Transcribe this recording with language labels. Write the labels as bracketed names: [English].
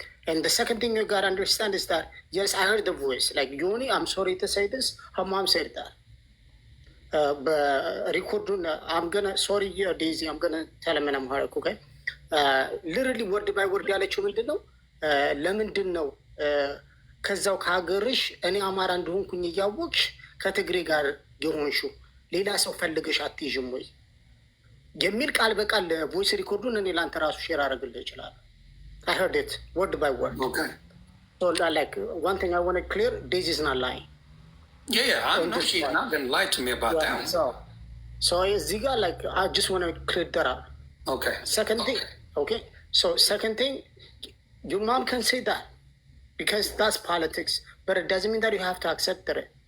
[English] And the second thing you gotta understand is that, yes, I heard the voice. Like, Yoni, I'm sorry to say this. Her mom said that. Record, sorry, Daisy, I'm gonna tell him and I'm hard, okay? Literally, word by word, [Amharic] ያለችው ምንድን ነው? ለምንድን ነው ከዛው ከሀገርሽ እኔ አማራ እንደሆንኩኝ እያወቅሽ ከትግሬ ጋር የሆንሽው ሌላ ሰው ፈልገሽ አትይዥም ወይ የሚል ቃል በቃል ቮይስ ሪኮርዱን እኔ ለአንተ ራሱ ሼር አደረግልህ ይችላል። [English] I heard it word by word. Okay. So like one thing I want to clear, Daisy is not lying. Yeah, I know she's not going to lie to me about that. So Ziga, like I just want to clear that up. Okay. Second thing, okay. So second thing, your mom can say that. Because that's politics, but it doesn't mean that you have to accept it.